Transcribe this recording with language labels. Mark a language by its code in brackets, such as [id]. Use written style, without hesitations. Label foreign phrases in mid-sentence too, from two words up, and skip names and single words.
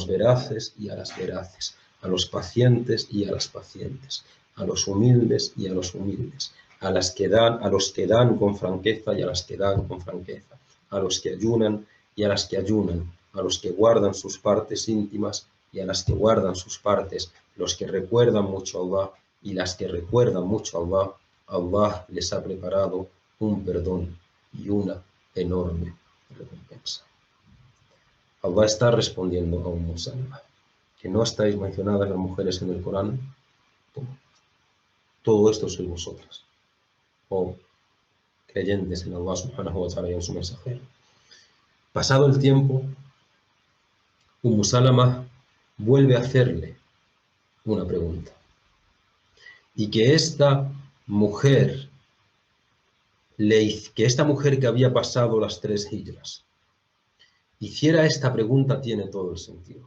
[es] veraces y a las veraces, a los pacientes y a las pacientes, a los humildes y a los humildes, a los que dan con franqueza y a las que dan con franqueza, a los que ayunan y a las que ayunan, a los que guardan sus partes íntimas y a las que guardan sus partes, los que recuerdan mucho a Allah y las que recuerdan mucho a Allah, Allah les ha preparado un perdón y una enorme recompensa. Allah está respondiendo a Salama, que no estáis mencionadas las mujeres en el Corán. Todo esto sois vosotras, oh creyentes en Allah [ar] سبحانه وتعالى [es] y en su mensajero. Pasado el tiempo, Salama vuelve a hacerle una pregunta. Y que esta mujer que había pasado las 3 hijras hiciera esta pregunta tiene todo el sentido.